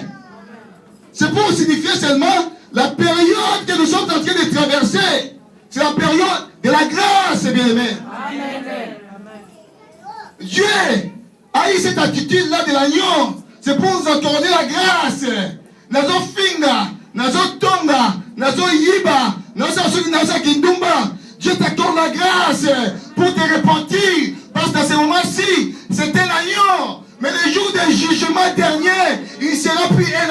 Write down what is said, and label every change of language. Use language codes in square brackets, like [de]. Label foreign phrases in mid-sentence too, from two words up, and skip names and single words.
[fr] C'est pour signifier seulement la période que nous sommes en train de traverser. C'est la période de la grâce, bien-aimé. Dieu a eu cette attitude-là de l'agneau. C'est pour nous accorder la grâce. [ln] Nazo finga, nazo tonga, nazo yiba, nazo kindumba. [fr] Dieu t'accorde la grâce pour te repentir. Parce que dans ce moment-ci, c'est un agneau. Mais le jour du jugement dernier, il sera